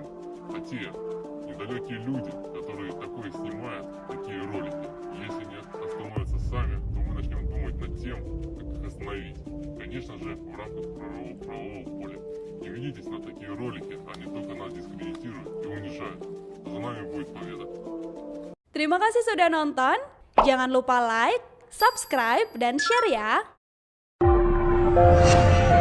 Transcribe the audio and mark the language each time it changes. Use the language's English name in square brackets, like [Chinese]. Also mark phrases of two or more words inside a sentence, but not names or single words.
[Russian] А те недалекие люди, которые такое снимают, такие ролики, если не остановятся сами, то мы начнем думать над тем, как их остановить. Конечно же, в рамках правового поля. Не ведитесь на такие ролики, они только нас дискредитируют и унижают. За нами будет победа. [Indonesian] Terima kasih sudah nonton. Jangan lupa [English] like, subscribe, [Indonesian] dan share ya.